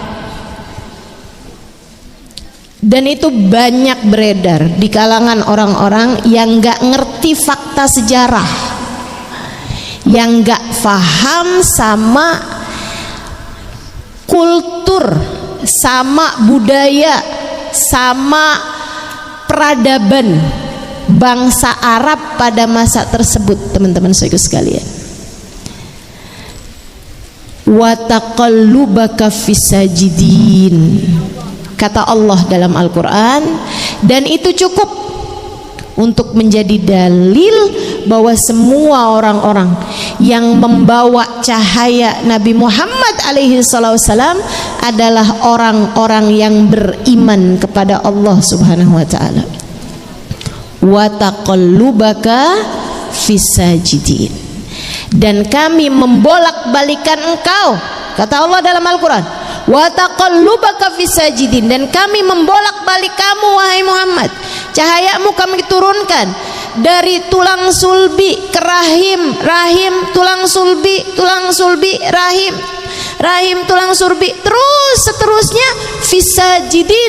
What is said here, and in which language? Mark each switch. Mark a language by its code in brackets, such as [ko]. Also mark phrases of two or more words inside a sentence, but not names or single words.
[id] Dan itu banyak beredar di kalangan orang-orang yang nggak ngerti fakta sejarah, yang nggak paham sama kultur, sama budaya, sama peradaban bangsa Arab pada masa tersebut. Teman-teman saudara sekalian, [ar] وتقلبك في الساجدين, [id] kata Allah dalam Al-Quran, dan itu cukup untuk menjadi dalil bahwa semua orang-orang yang membawa cahaya Nabi Muhammad [ar] عليه السلام [id] adalah orang-orang yang beriman kepada Allah [ar] سبحانه وتعالى. وتقلبك في الساجدين, [id] dan kami membolak-balikan engkau, kata Allah dalam Al-Quran, [ar] وتقلبك في الساجدين, [id] dan kami membolak-balik kamu wahai Muhammad, cahayamu kami turunkan dari tulang sulbi ke rahim, rahim tulang sulbi, tulang sulbi rahim, rahim tulang sulbi, terus seterusnya fisajidin.